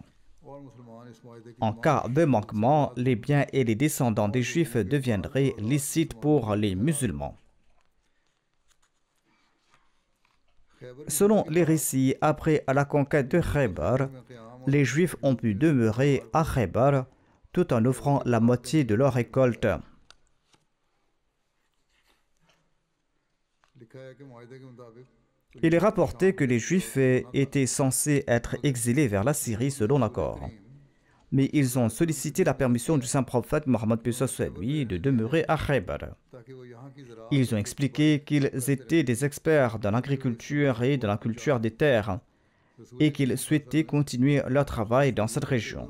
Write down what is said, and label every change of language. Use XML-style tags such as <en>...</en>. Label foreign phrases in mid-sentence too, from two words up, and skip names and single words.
<ur>اور مسلمان اس معاہدے کی</ur> <fr>En cas de manquement, les biens et les descendants des Juifs deviendraient licites pour les musulmans. Selon les récits, après la conquête de Khaybar, les Juifs ont pu demeurer à Khaybar tout en offrant la moitié de leur récolte.</fr> <ur>لکھا ہے کہ معاہدے کے مطابق</ur> <fr>Il est rapporté que les Juifs étaient censés être exilés vers la Syrie selon l'accord. Mais ils ont sollicité la permission du saint prophète Mohammed lui de demeurer à Khaybar. Ils ont expliqué qu'ils étaient des experts dans l'agriculture et dans la culture des terres et qu'ils souhaitaient continuer leur travail dans cette région.</fr>